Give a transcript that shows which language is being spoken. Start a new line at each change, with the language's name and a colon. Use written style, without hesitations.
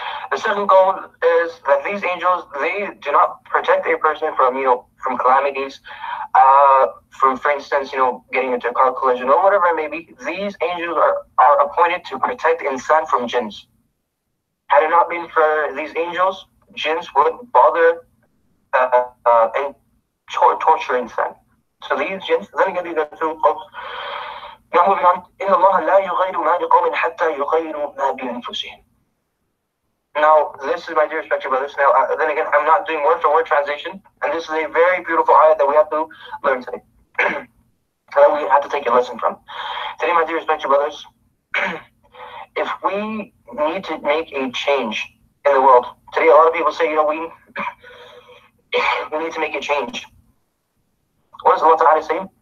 English: The second goal is that these angels, they do not protect a person from calamities, for instance, getting into a car collision or whatever it may be. These angels are appointed to protect insan from jinns. Had it not been for these angels, jinns would bother and torture insan. So these jinns, then again, these are two qawms. Now moving on,
Arabic: إِنَّ اللَّهَ لَا يُغَيْرُ مَا بِقَوْمٍ حَتَّى يُغَيْرُوا مَا بِأَنفُسِهِمْ.
English: Now, this is, my dear respected brothers. Now, then again, I'm not doing word for word translation, and this is a very beautiful ayah that we have to learn today. That we have to take a lesson from. Today, my dear respected brothers, if we need to make a change in the world, today a lot of people say, we need to make a change. What does Allah Ta'ala say?